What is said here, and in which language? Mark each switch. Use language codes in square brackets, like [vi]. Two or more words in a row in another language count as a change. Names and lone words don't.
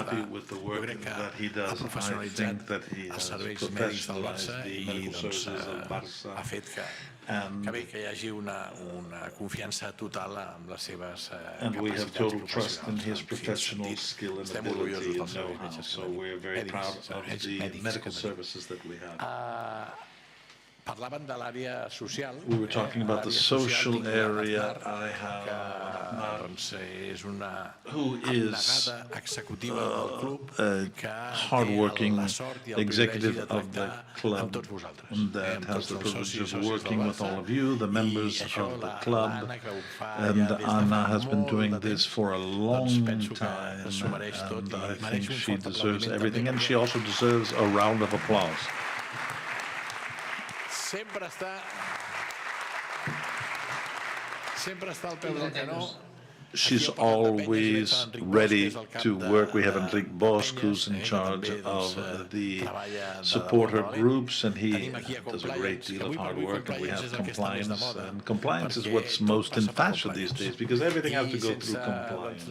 [ca] Jo crec que ha professionalitzat els serveis mèdics del Barça i ha fet que hi hagi una confiança total en les seves capacitats professionals. Estem orgullosos dels serveis mèdics. Parlaven de l'àrea social. [en] We were talking about the social area. I have [ca] és una abnegada executiva del club [en] a hard-working executive of the club that has the privilege of working with all of you, the members of the club. And Anna has been doing this for a long time, and I think she deserves everything, and she also deserves a round of applause. [ca] Sempre està al peu del canó. [en] She's always ready to work. We have Enrique Bosch, who's in charge of the supporter groups, and he does a great deal of hard work. And we have compliance, and compliance is what's most in fashion these days, because everything has to go through compliance.